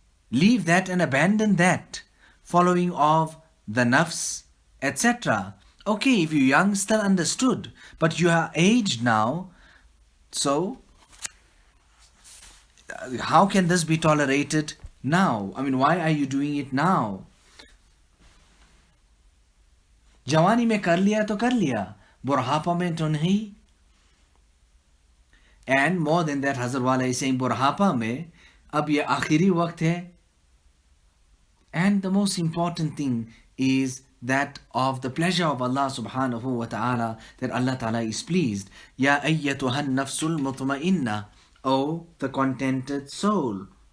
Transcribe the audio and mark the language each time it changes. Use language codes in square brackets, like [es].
[en] Leave that and abandon that, following of the nafs, etc. Okay, if you're young, still understood, but you are aged now, so how can this be tolerated now? Why are you doing it now? [hi] जवानी में कर लिया तो कर लिया, बुढ़ापा में तो नहीं. [en] And more than that, Hazrat Wala is saying, [hi] बुढ़ापा में अब ये आखिरी वक्त है. [en] And the most important thing is that of the pleasure of Allah subhanahu wa ta'ala, that Allah ta'ala is pleased. [ar] Ya ayyatuhan nafsul mutma'inna, [en] O the contented soul.